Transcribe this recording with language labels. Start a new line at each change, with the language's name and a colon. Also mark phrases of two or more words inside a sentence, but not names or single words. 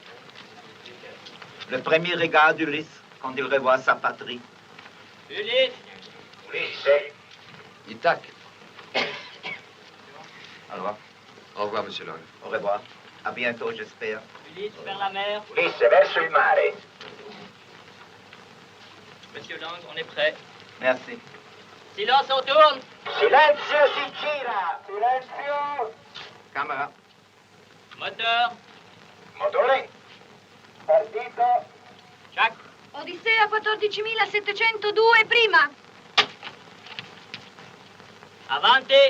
French: Le premier regard d'Ulysse quand il revoit sa patrie. Ulysse! Ithaque. Au revoir. Au revoir, monsieur Lang. Au revoir. À bientôt, j'espère. Ulysse vers la mer.
Italian: Ulisse verso il mare.
French: Monsieur Lang, on est prêt. Merci. Silence, on tourne.
Italian: Silenzio si gira. Silenzio. Camera.
French: Moteur.
Italian: Motore. Partito. Jacques. Odissea 14.702 prima. Avanti.